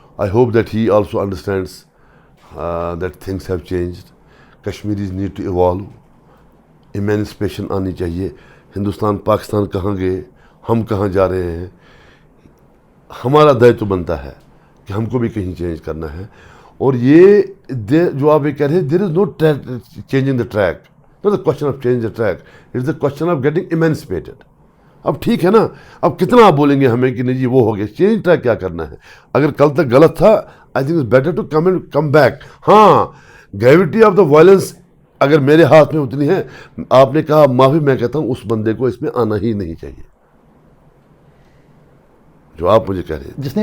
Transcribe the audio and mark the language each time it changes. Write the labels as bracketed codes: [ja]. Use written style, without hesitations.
[en] I hope that he also understands that things have changed. Kashmiris need to evolve. Emancipation [ur] آنی چاہیے. ہندوستان پاکستان کہاں گئے, ہم کہاں جا رہے ہیں, ہمارا دائتو بنتا ہے کہ ہم کو بھی کہیں چینج کرنا ہے. اور یہ جو آپ یہ کہہ رہے ہیں, [en] There is no changing the track, not the question of change the track, it is the question of getting emancipated. [ur] اب ٹھیک ہے نا, اب کتنا آپ بولیں گے ہمیں کہ نہیں جی وہ ہو گیا, چینج ٹریک کیا کرنا ہے. اگر کل تک غلط تھا, [en] I think it's better to come back. [ur] ہاں, [en] gravity of the violence [ur] اگر میرے ہاتھ میں اتنی ہے, آپ نے کہا معافی, میں کہتا ہوں اس بندے کو اس میں آنا ہی نہیں چاہیے جو آپ مجھے کہہ رہے ہیں.